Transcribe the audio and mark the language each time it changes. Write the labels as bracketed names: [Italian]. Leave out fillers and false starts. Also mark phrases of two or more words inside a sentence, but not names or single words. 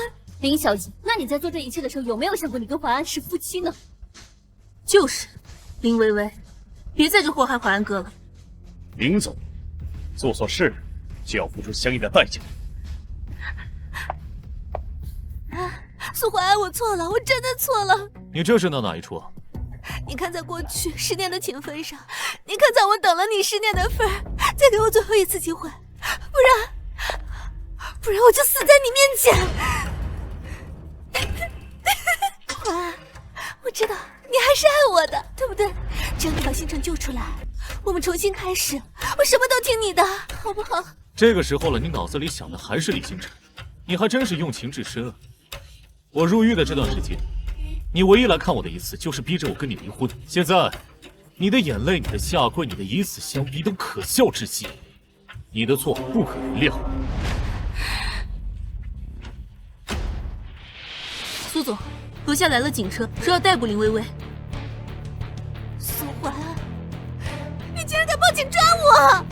[Chinese] 林小姐，那你在做這一切的時候，有沒有想過你跟懷安是夫妻呢？就是，林薇薇，別再去禍害懷安哥了。林總，做錯事就要付出相應的代價。蘇懷安，我錯了，我真的錯了。你這是鬧哪一出啊？你看在過去10年的情分上，你看在我等了你10年的份儿，再給我最後一次機會，不然我就死在你面前。懷安，我知道你還是愛我的，對不對？只要你把星辰救出來，我們重新開始，我什麼都聽你的，好不好？這個時候了，你腦子裡想的還是李星辰，你還真是用情至深啊！我入獄的這段時間，你唯一來看我的一次，就是逼着我跟你離婚。現在，你的眼淚、你的下跪、你的以死相逼，都可笑至極。你的錯不可原諒。蘇總，樓下來了警車，說要逮捕林薇薇。蘇懷安，你竟然敢報警抓我！